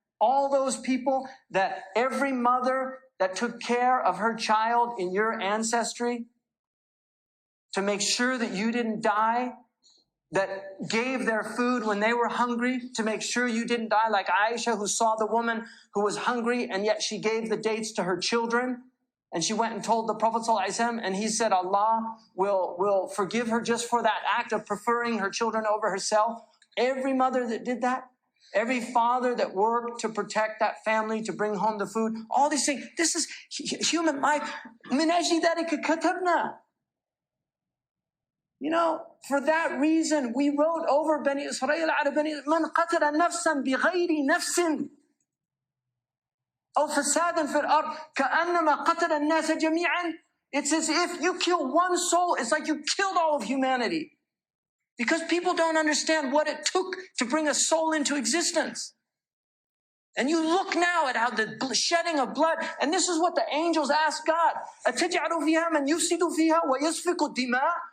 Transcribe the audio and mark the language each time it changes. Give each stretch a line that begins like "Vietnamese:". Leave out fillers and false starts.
English: All those people, that every mother that took care of her child in your ancestry to make sure that you didn't die, that gave their food when they were hungry to make sure you didn't die, like Aisha, who saw the woman who was hungry and yet she gave the dates to her children, and she went and told the Prophet ﷺ, and he said Allah will forgive her just for that act of preferring her children over herself. Every mother that did that, every father that worked to protect that family, to bring home the food, all these things, this is human life.
Arabic: من أجل ذلك كتبنا.
English: For that reason, we wrote over Bani Israel,
Arabic: من قتل نفسا بغير نفس أو فسادا في الأرض كأنما قتل الناس جميعا.
English: It's as if you kill one soul, it's like you killed all of humanity. Because people don't understand what it took to bring a soul into existence. And you look now at how the shedding of blood, and this is what the angels ask God.
Arabic: أَتَجْعَلُ فِيهَا مَنْ يُفْسِدُ فِيهَا وَيَسْفِكُ الدِّمَاءَ.